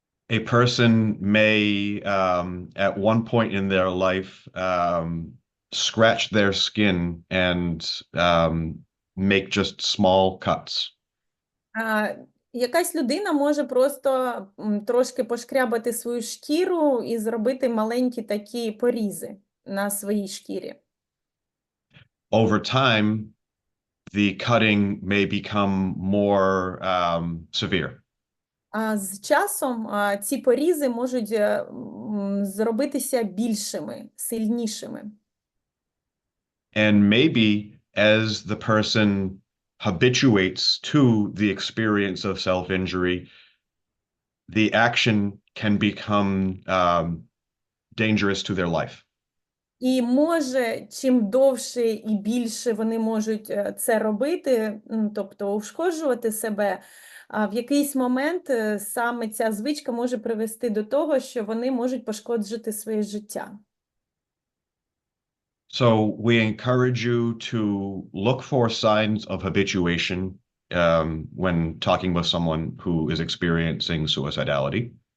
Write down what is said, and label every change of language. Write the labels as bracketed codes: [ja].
[en] A person may, at one point in their life, scratch their skin and make just small cuts. [uk] Якась людина може просто трошки пошкрябати свою шкіру і зробити маленькі такі порізи на своїй шкірі. [en] Over time, the cutting may become more severe. [uk] З часом ці порізи можуть зробитися більшими, сильнішими. [en] And maybe as the person habituates to the experience of self-injury, the action can become dangerous to their life. [uk] І може, чим довше і більше вони можуть це робити, тобто ушкоджувати себе, в якийсь момент саме ця звичка може привести до того, що вони можуть пошкоджити своє життя. [en] So we encourage you to look for signs of habituation when talking with someone who is experiencing suicidality.